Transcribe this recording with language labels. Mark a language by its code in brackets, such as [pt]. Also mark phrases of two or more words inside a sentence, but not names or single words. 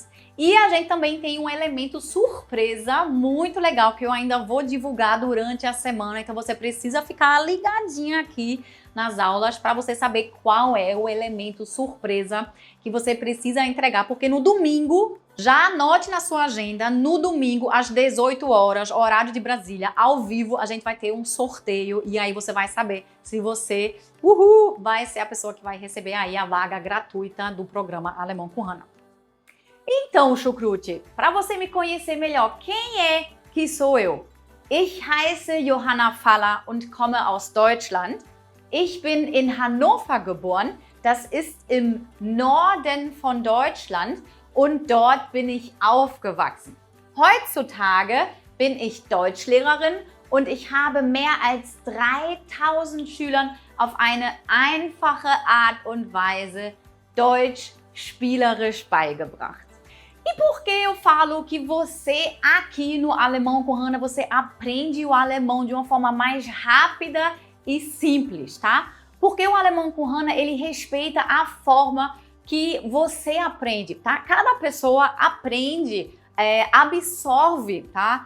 [pt] E a gente também tem um elemento surpresa muito legal que eu ainda vou divulgar durante a semana, então você precisa ficar ligadinha aqui nas aulas para você saber qual é o elemento surpresa que você precisa entregar, porque no domingo, já anote na sua agenda, no domingo às 18 horas, horário de Brasília, ao vivo, a gente vai ter um sorteio e aí você vai saber se você, vai ser a pessoa que vai receber aí a vaga gratuita do programa Alemão com Hannah. Então, Chucrute, para você me conhecer melhor, quem é que sou eu? [de] Ich heiße Johanna Faller und komme aus Deutschland. Ich bin in Hannover geboren, das ist im Norden von Deutschland und dort bin ich aufgewachsen. Heutzutage bin ich Deutschlehrerin und ich habe mehr als 3000 Schülern auf eine einfache Art und Weise Deutsch spielerisch beigebracht. [pt] E por que eu falo que você aqui no Alemão com Hannah, você aprende o alemão de uma forma mais rápida e simples, tá? Porque o Alemão com Hannah, ele respeita a forma que você aprende, tá? Cada pessoa aprende, absorve, tá?